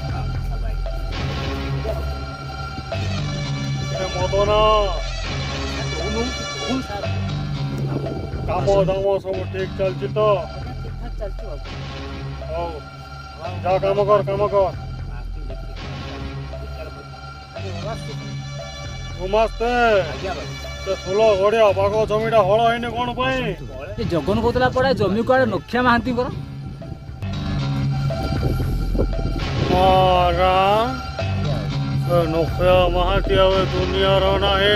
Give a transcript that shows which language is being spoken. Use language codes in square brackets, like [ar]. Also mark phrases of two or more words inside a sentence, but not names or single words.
[hi] मदन काम दाम सब ठीक चलती तो? हौ जा काम कर काम कर। [or] गुमास्ते ସେ ଫୁଲ ଗଡ଼ିଆ ବାଗ ଜମିଟା ହଳ ହେଇନି କ'ଣ ପାଇଁ? ଏ ଜଗନ କହୁଥିଲା ପଡ଼ା ଜମି କୁଆଡ଼େ ନଖିଆ ମହାନ୍ତିଙ୍କର। ସେ ନଖିଆ ମହାନ୍ତି ଆଉ ଏ ଦୁନିଆର ନାହିଁ।